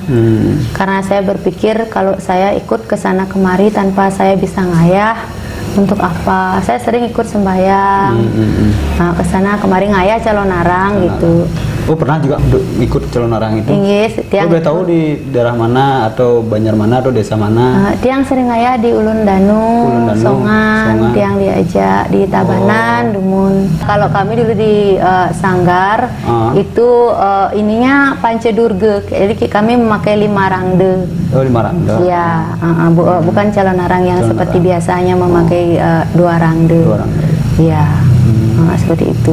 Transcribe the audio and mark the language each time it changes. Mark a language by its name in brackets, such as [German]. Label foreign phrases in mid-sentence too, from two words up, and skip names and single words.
[Indonesian] Karena saya berpikir kalau saya ikut ke sana kemari tanpa saya bisa ngayah, untuk apa? Saya sering ikut sembahyang, ke sana kemari ngayah calon arang gitu. Oh, pernah juga ikut calon arang itu? Yes, boleh tahu di daerah mana atau Banjar mana atau desa mana? Tiang sering ngayah di Ulun Danu, Songan, tiang diajak di Tabanan, Dumun. Kalau kami dulu di Sanggar itu ininya Pancedurge, jadi kami memakai 5 rangde. Oh, 5 rangde. Iya, bukan calon arang yang seperti biasanya memakai 2 rangde. Iya. Seperti itu.